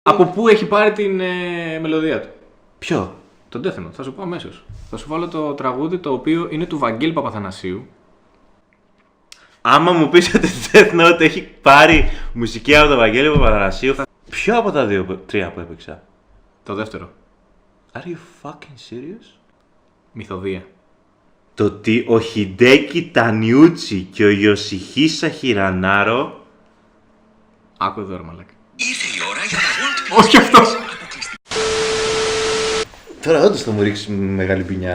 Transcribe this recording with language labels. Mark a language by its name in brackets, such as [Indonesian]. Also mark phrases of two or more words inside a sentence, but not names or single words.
[Greek] Από πού έχει πάρει την μελωδία του? Ποιο? Τον Death Note, θα σου πω αμέσως. Θα σου βάλω το τραγούδι το οποίο είναι του Βαγγέλη Παπαθανασίου. Άμα μου πεις ότι το Death Note έχει πάρει μουσική από τον Βαγγέλη Παπαθανασίου, ποιο από τα τρία που έπαιξα? Το δεύτερο. [English] Are you fucking serious? [Greek] Μυθοδία. Το ότι ο Χιντέκι Τανιούτσι και ο Ιωσιχίσα Χιρανάρο. Άκου εδώ ρε μαλάκα. Ήρθε η ώρα για τα World Όχι αυτός. Τώρα όντως θα μου ρίξει μεγάλη ποινιά.